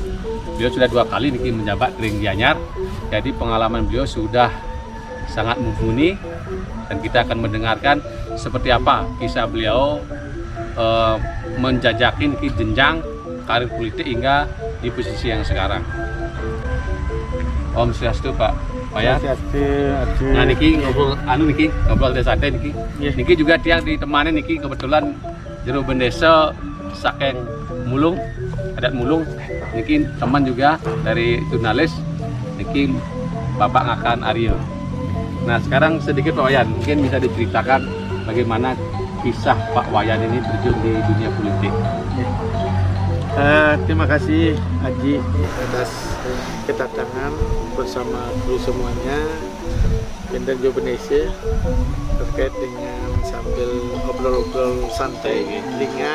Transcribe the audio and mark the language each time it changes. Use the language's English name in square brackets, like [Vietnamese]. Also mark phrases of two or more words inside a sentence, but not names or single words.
[Indonesian] Beliau sudah 2 kali nih menjabat di Gianyar, jadi pengalaman beliau sudah sangat mumpuni dan kita akan mendengarkan seperti apa kisah beliau menjajakin jenjang karir politik hingga di posisi yang sekarang. Om Swastiastu Pak Wayan. Nah niki ngobrol desa santai niki. Yeah. Niki juga tiang ditemani niki kebetulan jero bendesa saking Mulung, adat Mulung. Niki teman juga dari jurnalis niki Bapak Ngakan Aryo. Nah sekarang sedikit Pak Wayan, mungkin bisa diceritakan bagaimana kisah Pak Wayan ini terjun di dunia politik. Terima kasih Haji atas kedatangan bersama kru semuanya Kendang Indonesia terkait dengan sambil obrol-obrol santai ringan.